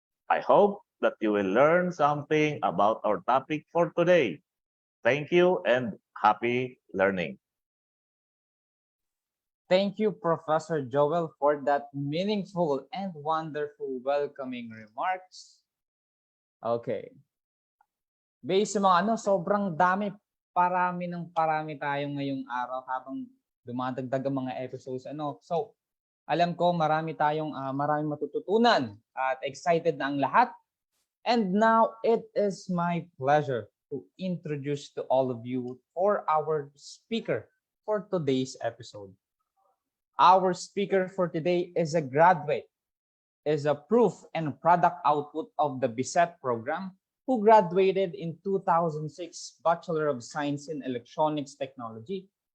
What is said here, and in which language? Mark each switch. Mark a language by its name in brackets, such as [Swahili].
[English] I hope that you will learn something about our topic for today. Thank you and happy learning. Thank you, Professor Joel, for that meaningful and wonderful welcoming remarks. Okay. [Filipino] Based sa mga sobrang parami tayo ngayong araw habang dumadagdag ang mga episodes. So, Alam ko marami tayong maraming matututunan at excited na ang lahat. [English] And now it is my pleasure to introduce to all of you for our speaker for today's episode. Our speaker for today is a graduate, is a proof and product output of the BISET program, who graduated in 2006 Bachelor of Science in Electronics Technology.